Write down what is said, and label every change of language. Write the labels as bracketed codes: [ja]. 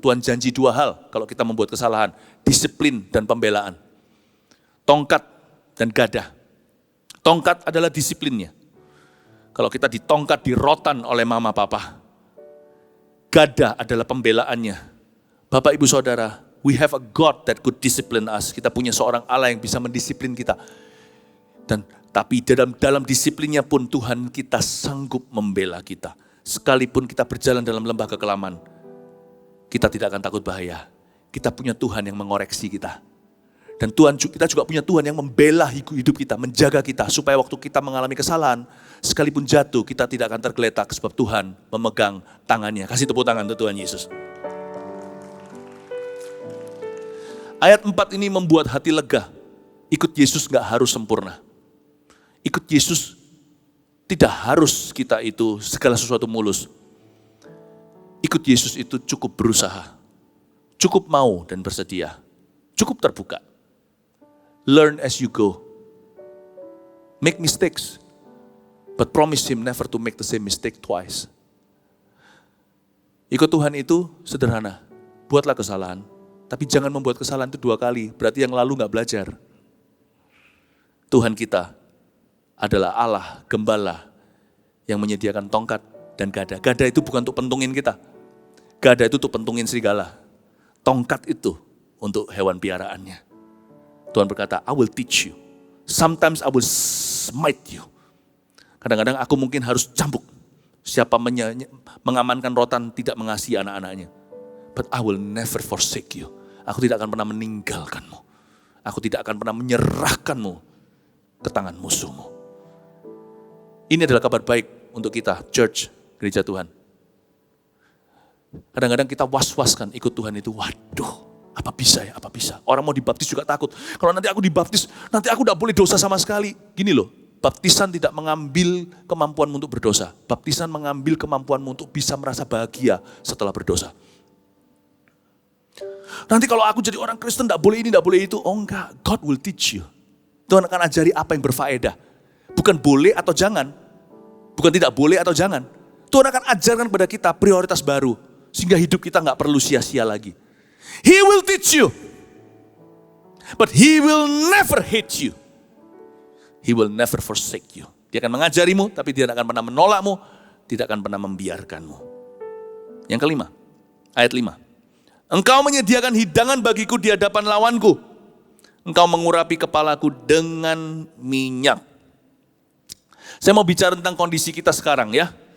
[id] Tuhan janji 2 hal kalau kita membuat kesalahan, disiplin dan pembelaan. Tongkat dan gada. Tongkat adalah disiplinnya. Kalau kita ditongkat, dirotan oleh mama papa. Gada adalah pembelaannya. [en] Bapak, Ibu, Saudara, we have a God that could discipline us. [id] Kita punya seorang Allah yang bisa mendisiplin kita. Tapi dalam disiplinnya pun Tuhan kita sanggup membela kita. Sekalipun kita berjalan dalam lembah kekelaman, kita tidak akan takut bahaya. Kita punya Tuhan yang mengoreksi kita. Dan kita juga punya Tuhan yang membela hidup kita, menjaga kita. Supaya waktu kita mengalami kesalahan, sekalipun jatuh, kita tidak akan tergeletak. Sebab Tuhan memegang tangannya. Kasih tepuk tangan untuk Tuhan Yesus. Ayat 4 ini membuat hati lega. Ikut Yesus gak harus sempurna. Ikut Yesus tidak harus kita itu segala sesuatu mulus. Ikut Yesus itu cukup berusaha, cukup mau dan bersedia, cukup terbuka. [en] Learn as you go. Make mistakes, but promise Him never to make the same mistake twice. [id] Ikut Tuhan itu sederhana. Buatlah kesalahan, tapi jangan membuat kesalahan itu 2 kali. Berarti yang lalu gak belajar. Tuhan kita adalah Allah, gembala, yang menyediakan tongkat dan gada. Gada itu bukan untuk pentungin kita. Gada itu untuk pentungin serigala. Tongkat itu untuk hewan piaraannya. [en] Tuhan berkata, I will teach you. Sometimes I will smite you. [id] Kadang-kadang aku mungkin harus cambuk. Siapa mengamankan rotan tidak mengasihi anak-anaknya. [en] But I will never forsake you. [id] Aku tidak akan pernah meninggalkanmu. Aku tidak akan pernah menyerahkanmu ke tangan musuhmu. Ini adalah kabar baik untuk kita, church, gereja Tuhan. Kadang-kadang kita was-was kan ikut Tuhan itu, waduh, apa bisa ya, apa bisa. Orang mau dibaptis juga takut. Kalau nanti aku dibaptis, nanti aku tidak boleh dosa sama sekali. Gini loh, baptisan tidak mengambil kemampuanmu untuk berdosa. Baptisan mengambil kemampuanmu untuk bisa merasa bahagia setelah berdosa. Nanti kalau aku jadi orang Kristen, tidak boleh ini, tidak boleh itu. [en] Oh enggak, God will teach you. [id] Tuhan akan ajari apa yang berfaedah. Bukan boleh atau jangan. Bukan tidak boleh atau jangan. Tuhan akan ajarkan kepada kita prioritas baru. Sehingga hidup kita gak perlu sia-sia lagi. He will teach you. [en] But He will never hate you. He will never forsake you. [id] Dia akan mengajarimu, tapi Dia tidak akan pernah menolakmu. Tidak akan pernah membiarkanmu. Yang kelima, ayat 5. Engkau menyediakan hidangan bagiku di hadapan lawanku. Engkau mengurapi kepalaku dengan minyak. Saya mau bicara tentang kondisi kita sekarang ya.